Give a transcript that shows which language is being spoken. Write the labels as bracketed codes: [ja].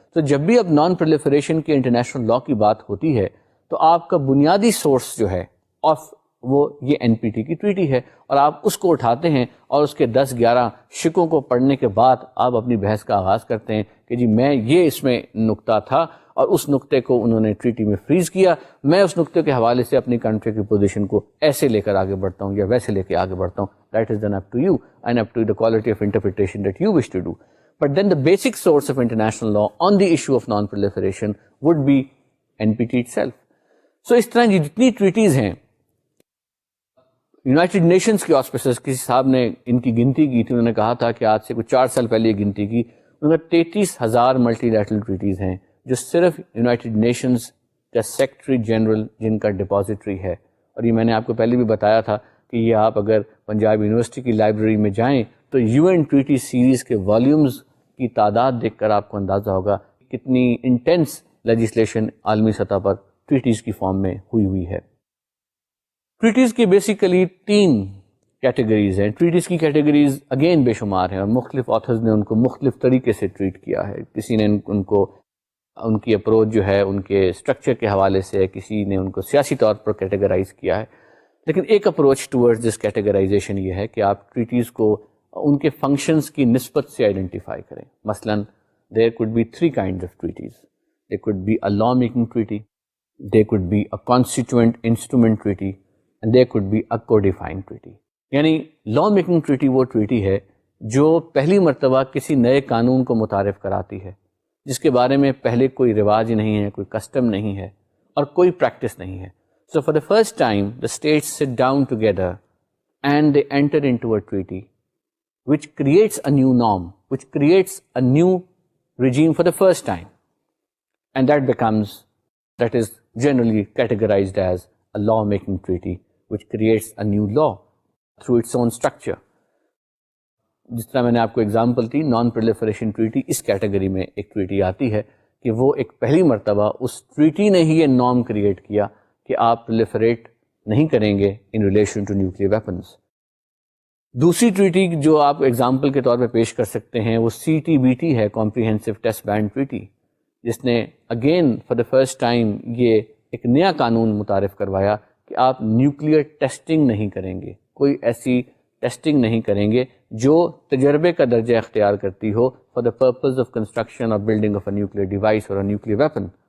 [ur] تو جب بھی اب نان پرولیفریشن کے انٹرنیشنل لاء کی بات ہوتی ہے تو آپ کا بنیادی سورس جو ہے آف وہ یہ این پی ٹی کی ٹریٹی ہے، اور آپ اس کو اٹھاتے ہیں اور اس کے 10-11 شکوں کو پڑھنے کے بعد آپ اپنی بحث کا آغاز کرتے ہیں کہ جی میں یہ اس میں نقطہ تھا اور اس نقطے کو انہوں نے ٹریٹی میں فریز کیا، میں اس نقطے کے حوالے سے اپنی کنٹری کی پوزیشن کو ایسے لے کر آگے بڑھتا ہوں یا ویسے لے کے آگے بڑھتا ہوں. [en] That is then up to you and up to the quality of interpretation that you wish to do. But then the basic source of international law on the issue of non-proliferation would be NPT itself. [ur] So اس طرح جتنی treaties ہیں United nations کے آسپیسز، کسی صاحب نے ان کی گنتی کی تھی، انہوں نے کہا تھا کہ آج سے کچھ 4 سال پہلے یہ گنتی کی، انہوں نے 33,000 ملٹی لیٹرل ٹریٹیز ہیں جو صرف یونائٹڈ نیشنز کا سیکرٹری جنرل جن کا ڈپازیٹری ہے. اور یہ میں نے آپ کو پہلے بھی بتایا تھا کہ یہ آپ اگر پنجاب یونیورسٹی کی لائبریری میں جائیں تو یو این ٹریٹی سیریز کے والیومز کی تعداد دیکھ کر آپ کو اندازہ ہوگا کتنی انٹینس لیجسلیشن عالمی سطح پر ٹریٹیز کی فارم میں ہوئی ہے. ٹریٹیز کی بیسیکلی 3 کیٹیگریز ہیں. ٹریٹیز کی کیٹیگریز اگین بے شمار ہیں اور مختلف آتھرز نے ان کو مختلف طریقے سے ٹریٹ کیا ہے. کسی نے ان کی اپروچ جو ہے ان کے اسٹرکچر کے حوالے سے، کسی نے ان کو سیاسی طور پر کیٹیگرائز کیا ہے. لیکن ایک [en] approach towards this categorization [ur] یہ ہے کہ آپ ٹریٹیز کو ان کے فنکشنز کی نسبت سے آئیڈینٹیفائی کریں. [en] مثلا there could be 3 kinds of treaties. There could be a law making treaty, there could be a constituent instrument treaty, and there could be a codifying treaty. [ur] یعنی لا میکنگ ٹریٹی وہ treaty ہے جو پہلی مرتبہ کسی نئے قانون کو متعارف کراتی ہے جس کے بارے میں پہلے کوئی رواج نہیں ہے، کوئی کسٹم نہیں ہے اور کوئی پریکٹس نہیں ہے. [en] So for the first time, the states sit down together and they enter into a treaty which creates a new norm, which creates a new regime for the first time. And that is generally categorized as a law-making treaty which creates a new law through its own structure. [ur] جس طرح میں نے آپ کو example دی، non proliferation treaty اس category میں ایک treaty آتی ہے کہ وہ ایک پہلی مرتبہ اس ٹریٹی نے ہی یہ نارم کریٹ کیا کہ آپ پرولیفریٹ نہیں کریں گے [en] In relation to nuclear weapons. [ur] دوسری ٹریٹی جو آپ ایگزامپل کے طور پہ پیش کر سکتے ہیں وہ CTBT ہے، کمپریہنسو ٹیسٹ بین ٹریٹی، جس نے again [en] for the first time [ur] یہ ایک نیا قانون متعارف کروایا کہ آپ نیوکلیئر ٹیسٹنگ نہیں کریں گے، کوئی ایسی ٹیسٹنگ نہیں کریں گے جو تجربے کا درجہ اختیار کرتی ہو [en] for the purpose of construction [ur] اور building of a nuclear device اور نیوکلیئر ویپن.